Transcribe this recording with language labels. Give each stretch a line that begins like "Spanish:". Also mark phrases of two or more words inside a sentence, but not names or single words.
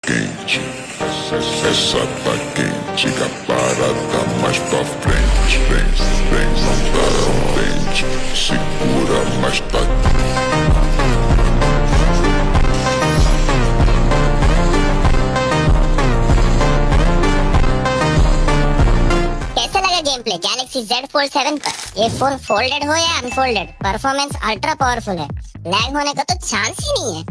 Portuguese: quente, essa tá quente, a parada mais pra frente, não para um dente, segura, mas tá.
Hindi: कैसा लगा
English: game play
Hindi: गैलेक्सी Z Fold 7 पर? ये फोन फोल्डेड हो या अनफोल्डेड,
English: performance ultra powerful
Hindi: है, लैग होने का तो चांस ही नहीं है।